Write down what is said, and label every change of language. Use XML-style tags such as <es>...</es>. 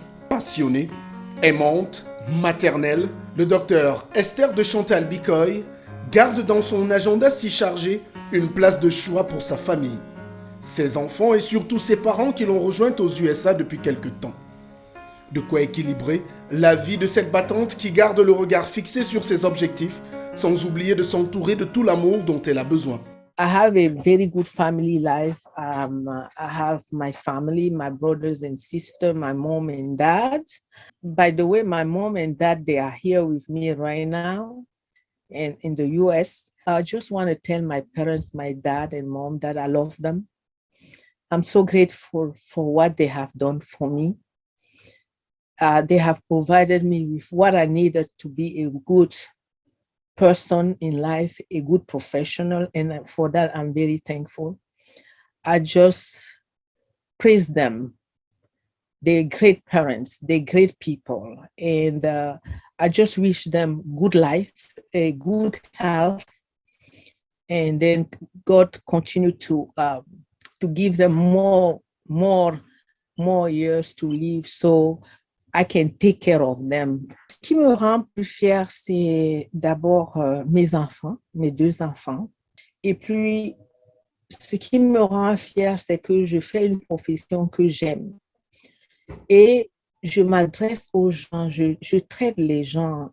<fr>Passionnée, aimante, maternelle, le docteur Esther de Chantal Bikoy garde dans son agenda si chargé une place de choix pour sa famille, ses enfants et surtout ses parents qui l'ont rejointe aux USA depuis quelque temps. De quoi équilibrer la vie de cette battante qui garde le regard fixé sur ses objectifs, sans oublier de s'entourer de tout l'amour dont elle a besoin.</fr> <en>I have a very good family life. I have my family, my brothers and sisters, my mom and dad. By the way, my mom and dad, they are here with me right now and in the US. I just want to tell my parents, my dad and mom, that I love them. I'm so grateful for what they have done for me. They have provided me with what I needed to be a good person in life, a good professional, and for that I'm very thankful. I just praise them. They're great parents, they're great people, and I just wish them good life, a good health, and then God continue to give them more years to live, so I can take care of them.</en> <fr>Ce qui me rend plus fière, c'est d'abord mes enfants, mes 2 enfants. Et puis, ce qui me rend fière, c'est que je fais une profession que j'aime. Et je m'adresse aux gens, je traite les gens.</fr>